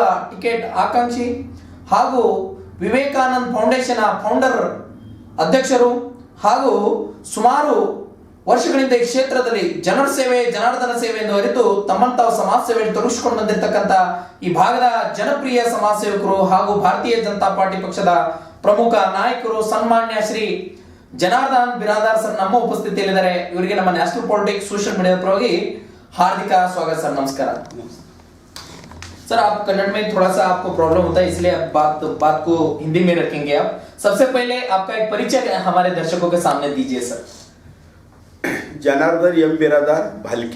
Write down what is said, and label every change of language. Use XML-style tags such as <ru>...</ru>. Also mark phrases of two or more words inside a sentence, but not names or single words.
<kn>ಟಿಕೆಟ್ ಆಕಾಂಕ್ಷಿ ಹಾಗೂ ವಿವೇಕಾನಂದ್ ಫೌಂಡೇಶನ್ ಫೌಂಡರ್ ಅಧ್ಯಕ್ಷರು ಹಾಗೂ ಸುಮಾರು ವರ್ಷಗಳಿಂದ ಈ ಕ್ಷೇತ್ರದಲ್ಲಿ ಜನರ ಸೇವೆ ಜನಾರ್ದನ ಸೇವೆ ಎಂದು ಅರಿತು ತಮ್ಮಂತಾವು ಸಮಾಜ ಸೇವೆಯಲ್ಲಿ ತೊಡಗಿಸಿಕೊಂಡು ಬಂದಿರತಕ್ಕಂತ ಈ ಭಾಗದ ಜನಪ್ರಿಯ ಸಮಾಜ ಸೇವಕರು ಹಾಗೂ ಭಾರತೀಯ ಜನತಾ ಪಾರ್ಟಿ ಪಕ್ಷದ ಪ್ರಮುಖ ನಾಯಕರು ಸನ್ಮಾನ್ಯ ಶ್ರೀ ಜನಾರ್ದನ್ ಬಿರಾದಾರ್ ಸರ್ ನಮ್ಮ ಉಪಸ್ಥಿತಿಯಲ್ಲಿದ್ದಾರೆ. ಇವರಿಗೆ ನಮ್ಮ ನ್ಯಾಷನಲ್ ಪಾಲಿಟಿಕ್ಸ್ सोशल मीडिया ಪರವಾಗಿ</kn> <hi>हार्दिक स्वागत सर. नमस्कार सर. आप कन्नड़ में थोड़ा सा आपको प्रॉब्लम होता है इसलिए आप बात को हिंदी में रखेंगे. आप सबसे पहले आपका एक परिचय हमारे दर्शकों के सामने दीजिए सर. जनार्दन एम बिरादार भाल्की.</hi>